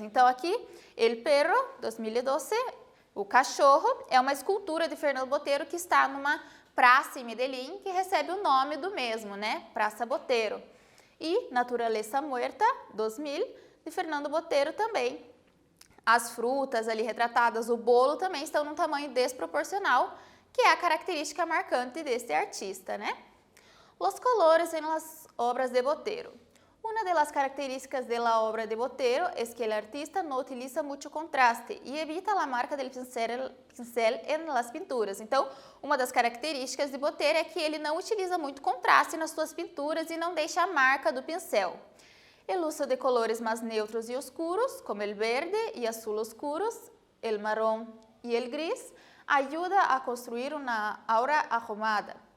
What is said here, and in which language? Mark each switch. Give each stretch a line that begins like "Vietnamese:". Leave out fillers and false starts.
Portuguese: Então, aqui, El Perro, 2012, o cachorro, é uma escultura de Fernando Botero que está numa praça em Medellín, que recebe o nome do mesmo, né? Praça Botero. E Naturaleza Muerta, 2000, de Fernando Botero também. As frutas ali retratadas, o bolo também estão num tamanho desproporcional, que é a característica marcante deste artista, né?
Spanish: Los colores en las obras de Botero. Una de las características de la obra de Botero es que el artista no utiliza mucho contraste y evita la marca del pincel en las pinturas.
Portuguese: Então, uma das características de Botero é que ele não utiliza muito contraste nas suas pinturas e não deixa a marca do pincel.
Spanish: El uso de colores más neutros y oscuros, como el verde y azul oscuros, el marrón y el gris, ayuda a construir una aura arrumada.